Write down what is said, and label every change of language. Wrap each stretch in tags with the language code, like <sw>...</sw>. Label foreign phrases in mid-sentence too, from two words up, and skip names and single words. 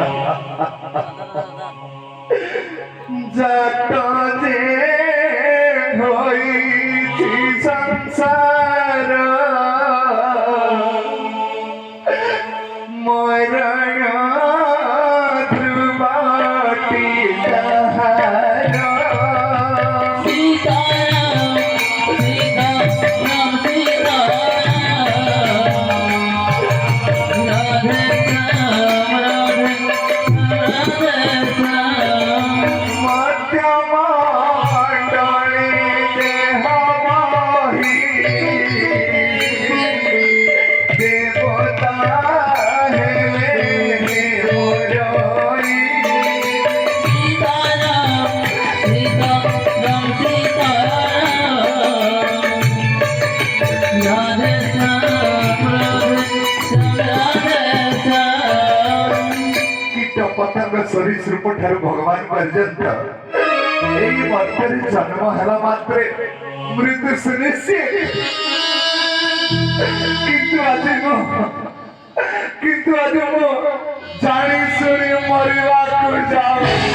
<or>ଜାତ ଯେ ହୋଇଛି ସଂସାର ମରଣ ଧ୍ରୁବଟି ତାହାର।</or> <hi>सीताराम सीताराम सीताराम राधे श्याम राधे श्याम</hi> <or>ମଧ୍ୟମଣ୍ଡଳେ ଦେହ ବହି ଦେବତା ହେଲେ ମୋରଇ।</or> <hi>सीताराम सीताराम सीताराम राधे श्याम राधे श्याम</hi> <or>କୀଟ ପତଙ୍ଗ ସରୀସୃପ ଠାରୁ ଭଗବାନ ପର୍ଯ୍ୟନ୍ତ ଏଇ ମଧ୍ୟରେ ଜନ୍ମ ହେଲା ମାତ୍ରେ ମୃତ୍ୟୁ ସୁନିଶ୍ଚିତ। କିନ୍ତୁ ଆଜି ମୁଁ ଜାଣି ଶୁଣି ମରିବାକୁ ଯାଉଛି।</or>